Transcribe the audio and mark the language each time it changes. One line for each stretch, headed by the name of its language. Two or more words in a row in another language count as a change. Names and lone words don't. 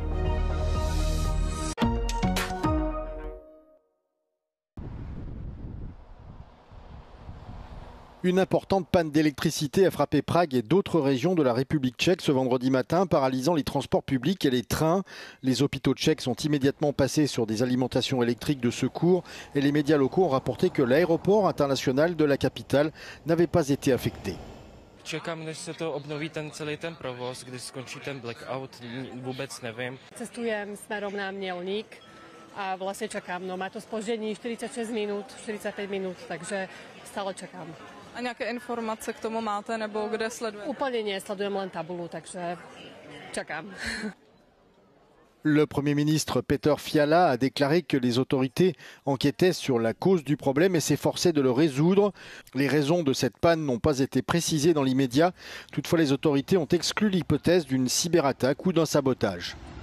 French: Une importante panne d'électricité a frappé Prague et d'autres régions de la République tchèque ce vendredi matin, paralysant les transports publics et les trains. Les hôpitaux tchèques sont immédiatement passés sur des alimentations électriques de secours et les médias locaux ont rapporté que l'aéroport international de la capitale n'avait pas été affecté.
Czech: Čekám, než se to obnoví celý ten provoz, když skončí ten blackout, vůbec nevím.
Slovak: Cestujem smerom na
Czech: Mělník a vlastně čekám, má to zpoždění 46 minut, 45 minut, takže stále čekám. A nějaké informace k tomu máte, nebo kde sledujete?
Slovak: Úplně nie, sledujem len tabulu,
Czech: takže čekám.
French: Le Premier ministre Peter Fiala a déclaré que les autorités enquêtaient sur la cause du problème et s'efforçaient de le résoudre. Les raisons de cette panne n'ont pas été précisées dans l'immédiat. Toutefois, les autorités ont exclu l'hypothèse d'une cyberattaque ou d'un sabotage.